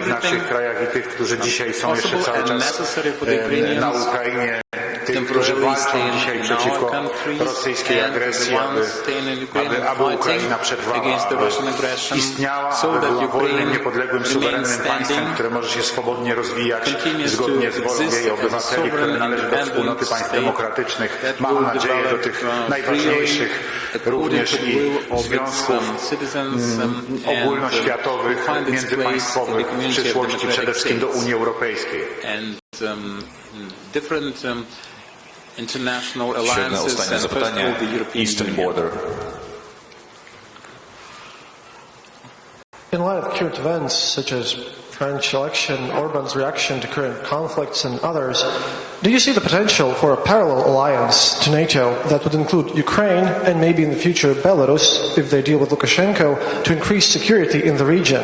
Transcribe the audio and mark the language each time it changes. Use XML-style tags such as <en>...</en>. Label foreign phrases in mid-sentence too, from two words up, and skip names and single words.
<pl>w naszych krajach i tych, którzy dzisiaj są jeszcze cały czas na Ukrainie, tych, którzy walczą dzisiaj przeciwko rosyjskiej agresji, aby Ukraina przetrwała, istniała, aby była wolnym, niepodległym, suwerennym państwem, które może się swobodnie rozwijać zgodnie z wolą jej obywateli, które należy do wspólnoty państw demokratycznych. Mam nadzieję do tych najważniejszych również i związków ogólnoświatowych, międzypaństwowych w przyszłości przede wszystkim do Unii Europejskiej.</pl> <uk>Ще одне останнє запитання.</uk> <en>Eastern border. In light of current events such as French election, Orban's reaction to current conflicts and others, do you see the potential for a parallel alliance to NATO that would include Ukraine and maybe in the future Belarus, if they deal with Lukashenko, to increase security in the region?</en>